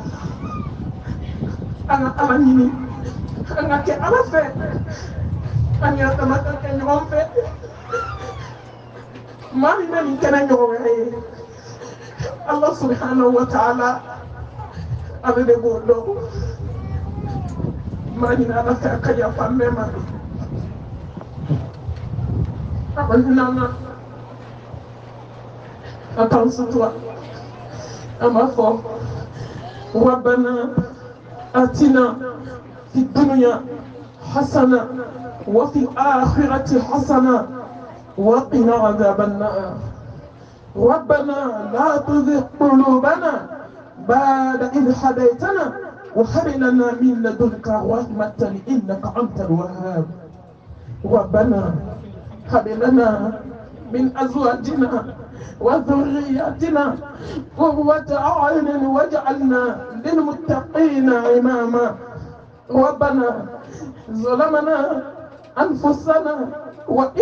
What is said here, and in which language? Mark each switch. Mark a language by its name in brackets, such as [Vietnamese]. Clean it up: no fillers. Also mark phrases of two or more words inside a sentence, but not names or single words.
[Bambara] an ka ala ɲini an ka kɛ ala fɛ an yɛrɛ dama ka kɛ ɲɔgɔn fɛ maa min bɛ nin kɛnɛ ɲɔgɔn wɛrɛ ye ala [Arabic] سبحانه وتعالى [Bambara] ale de b'o dɔn maa ɲini ala fɛ a ka yafa an bɛɛ ma a ka hinɛ an na a k'an sutura an b'a fɔ [Arabic] ربنا آتنا في الدنيا حسنة و في الآخرة حسنة وقنا عذاب النار ربنا لا تزغ قلوبنا بعد إذ هديتنا وهب لنا من لدنك رحمة إنك أنت الوهاب ربنا هب لنا من أزواجنا وذرياتنا قرة أعين واجعلنا للمتقين إماما ربنا ظلمنا أنفسنا وإن